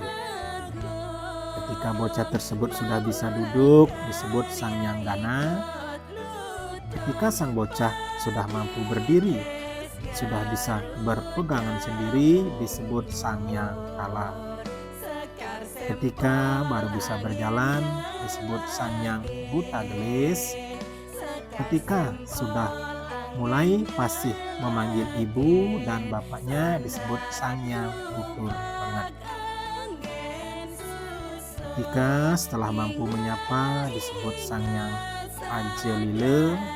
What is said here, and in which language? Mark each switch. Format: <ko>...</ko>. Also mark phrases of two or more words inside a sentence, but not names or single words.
<id>Ketika bocah tersebut sudah bisa duduk disebut sangyang gana. Ketika sang bocah sudah mampu berdiri, sudah bisa berpegangan sendiri disebut sangyang kala. Ketika baru bisa berjalan disebut sangyang buta gelis. Ketika sudah mulai fasih memanggil ibu dan bapaknya disebut sangyang tutur banget. Ketika setelah mampu menyapa disebut sangyang ajelile.</id>